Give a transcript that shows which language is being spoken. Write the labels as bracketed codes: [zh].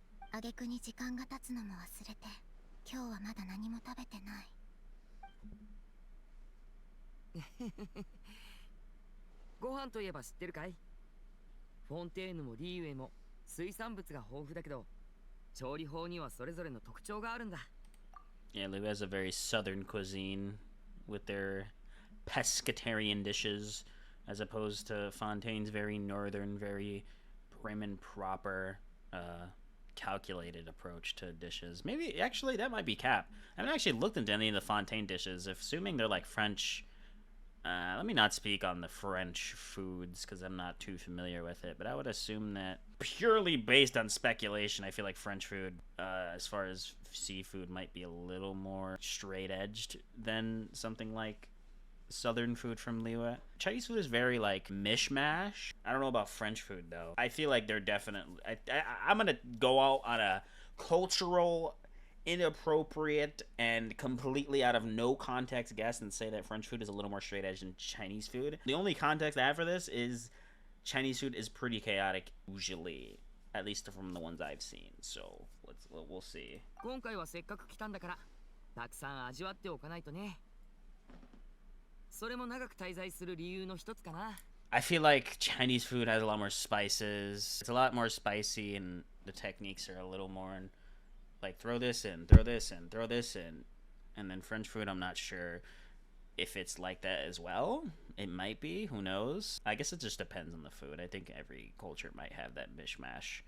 [ja] 挙句に時間が経つのも忘れて今日はまだ何も食べてないご飯といえば知ってるかいフォンテーヌもリーウェイも水産物が豊富だけど調理法にはそれぞれの特徴があるんだ。 [en] Yeah, Liyue has a very southern cuisine with their pescatarian dishes, as opposed to Fontaine's very northern, very prim and proper, calculated approach to dishes. Maybe, actually, that might be cap. I haven't actually looked into any of the Fontaine dishes, assuming they're like French Let me not speak on the French foods because I'm not too familiar with it, but I would assume that purely based on speculation, I feel like French food, as far as seafood, might be a little more straight-edged than something like Southern food from Liyue. Chinese food is very like mishmash. I don't know about French food though. I feel like they're definitely. I'm gonna go out on a cultural, inappropriate, and completely out of no context guess and say that French food is a little more straight edge than Chinese food. The only context I have for this is Chinese food is pretty chaotic usually, at least from the ones I've seen. So we'll see. [ja] 今回はせっかく来たんだから、たくさん味わっておかないとね。それも長く滞在する理由の一つかな。 [en] I feel like Chinese food has a lot more spices. It's a lot more spicy, and the techniques are a little more like throw this in, throw this in, throw this in. And then French food, I'm not sure if it's like that as well. It might be, who knows? I guess it just depends on the food. I think every culture might have that mishmash.